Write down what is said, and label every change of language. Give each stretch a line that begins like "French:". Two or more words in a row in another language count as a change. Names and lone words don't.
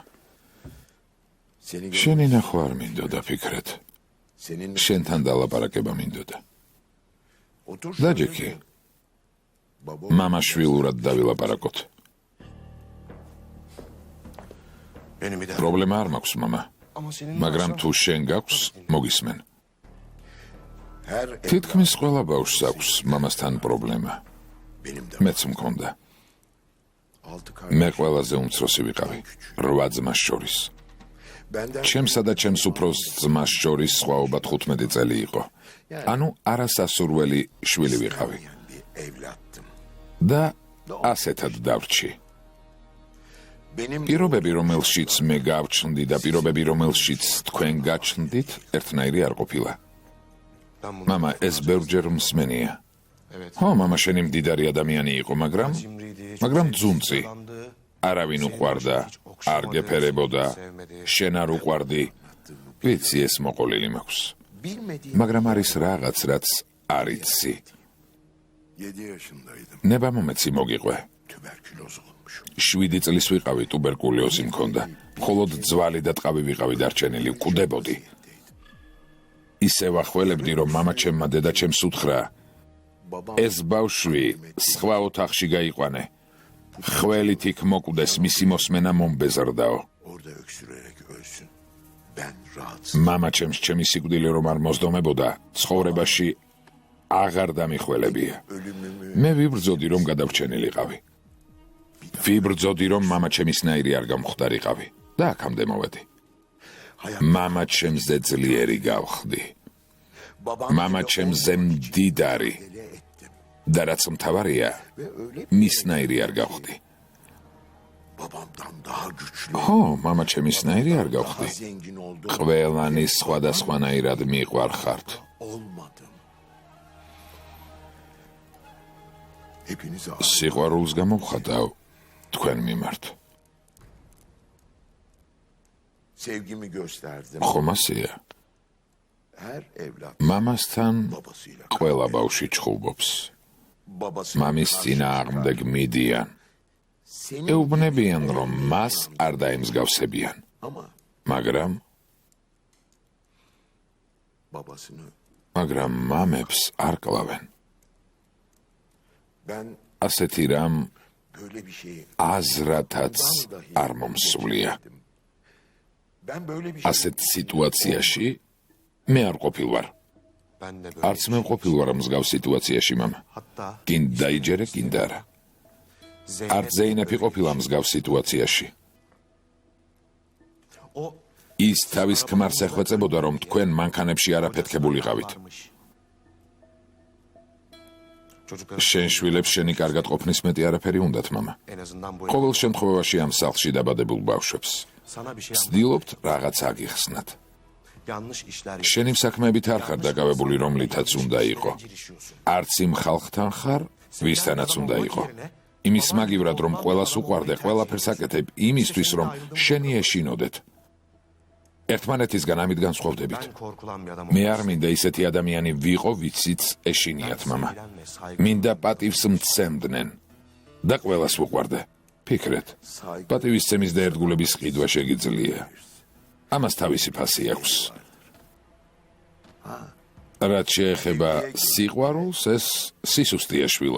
Turkish: Seni
Georgian: შენი ნახვა არ მინდოდა, ფიქრეთ.
Turkish: Senin
Georgian: შენთან დალაპარაკება მინდოდა.
Turkish: otur.
Georgian: დაჯექი,
Turkish: Babo.
Georgian: მამაშვილურად დავილაპარაკოთ.
Turkish: Benim bir de.
Georgian: პრობლემა არ მაქვს, მამა.
Turkish: Ama senin...
Georgian: მაგრამ თუ შენ გაქვს, მოგისმენ.
Turkish: Her
Georgian: თითქმის ყველა ბავშვს აქვს მამასთან პრობლემა.
Turkish: Benim de
Georgian: მეც მქონდა.
Turkish: 6
Georgian: მე
Turkish: kardeş.
Georgian: ყველაზე უმცროსი ვიყავი, 8 ძმას შორის.
Turkish: Benden
Georgian: ჩემსა და ჩემს უფროს ძმას შორის სხვაობა 15 წელი იყო. ანუ არასასურველი შვილი ვიყავი
Turkish: bir evlattım.
Georgian: და ასეთად დავრჩი.
Turkish: Benim
Georgian: პირობები, რომელშიც მე გავჩნდი და პირობები, რომელშიც თქვენ გაჩნდით, ერთნაირი არ ყოფილა. მამა, ეს ბევრჯერ მსმენია. ხო, მამა შენი მდიდარი ადამიანი იყო, მაგრამ ძუნწი. არავინ უყვარდა, არ გეფერებოდა, შენ არ უყვარდი. ვიცი, ეს მოყოლილი მაქვს.
Turkish: bilmediğim
Georgian: მაგრამ არის რაღაც, რაც არ იცი.
Turkish: 7 yaşındaydım.
Georgian: ნება მომეცი მოგიყვე.
Turkish: Tüberküloz olmuşum.
Georgian: 7 წლის ვიყავი, ტუბერკულოზი მქონდა. მხოლოდ ძვალი და ტყავი ვიყავი დარჩენილი, ვკვდებოდი. ისევ ახველებდი, რომ მამა ჩემმა დედაჩემს უთხრა, ეს ბავშვი სხვა ოთახში გაიყვანე. ხველით იქ მოკვდეს, მისი მოსმენა მომბეზრდაო.
Turkish: Orada öksürerek ölsün. Ben rahatsız.
Georgian: მამა ჩემს ჩემი სიკვდილი რომ არ მოსდომებოდა, ცხოვრებაში აღარ დამიხველებია. მე ვიბრძოდი, რომ გადავრჩენილიყავი. ვიბრძოდი, რომ მამა ჩემისნაირი არ გამხვდარიყავი და აქამდე მოვედი. მამა ჩემზე ძლიერი გავხდი.
Turkish: Babam
Georgian: მამა ჩემზე მდიდარი და რაც მთავარია,
Turkish: ve öyle
Georgian: მისნაირი არ გავხდი.
Turkish: babamdan daha güçlü,
Georgian: ხო, მამა ჩემისნაირი არ
Turkish: daha
Georgian: გავხდი.
Turkish: zengin oldum.
Georgian: ყველანი სხვადასხვანაირად მიყვარხართ.
Turkish: Olmadım. Hepinizi
Georgian: სიყვარულს გამოვხატავ თქვენ მიმართ.
Turkish: sevgimi gösterdim.
Georgian: ხომ ასეა?
Turkish: Her evlat
Georgian: მამასთან
Turkish: babasıyla
Georgian: ყველა ბავშვი ჩხუბობს.
Turkish: babasıyla
Georgian: მამის წინააღმდეგ მიდიან.
Turkish: senin
Georgian: ეუბნებიან, რომ მას არ დაემსგავსებიან.
Turkish: ama
Georgian: მაგრამ
Turkish: babasını
Georgian: მამებს არ კლავენ.
Turkish: ben
Georgian: ასეთი რამ
Turkish: böyle bir şeyi
Georgian: აზრათაც არ მომსვლია.
Turkish: ben böyle bir şey
Georgian: ასეთ სიტუაციაში მე არ ყოფილვარ.
Turkish: Ben de böyle.
Georgian: არც მე ყოფილვარ მსგავს სიტუაციაში, მამა.
Turkish: Hatta
Georgian: გინდა დაიჯერე, გინდა არა. არც ზეინეფი ყოფილა მსგავს სიტუაციაში.
Turkish: o
Georgian: ის თავის ქმარს ეხვეწებოდა, რომ თქვენ მანქანებში არაფეთქებულიყავით.
Turkish: çocukların
Georgian: შენ შვილებს შენი კარგად ყოფნის მეტი არაფერი უნდათ, მამა.
Turkish: en azından bu
Georgian: ყოველ შემთხვევაში ამ სახლში დაბადებულ ბავშვებს
Turkish: sana bir şey
Georgian: ვცდილობთ რაღაც აგიხსნათ.
Turkish: yanlış işler
Georgian: შენი საქმეებით არ ხარ დაკავებული, რომლითაც უნდა იყო. არც იმ ხალხთან ხარ, ვისთანაც უნდა იყო. იმის მაგივრად, რომ ყველას უყვარდე, ყველაფერს აკეთებ იმისთვის, რომ შენი ეშინოდეთ. ერთმანეთისგან ამით განსხვავდებით.
Turkish: ben korkulan bir adam
Georgian: მე არ მინდა ისეთი ადამიანი ვიყო, ვიცით ეშინიათ, მამა. მინდა პატივს მცემდნენ და ყველას ვუყვარდე. ფიქრეთ, პატივისცემის და ერთგულების ყიდვა შეგიძლია. ამას თავისი ფასი აქვს. რაც შეეხება სიყვარულს, ეს სისუსტეა, შვილო.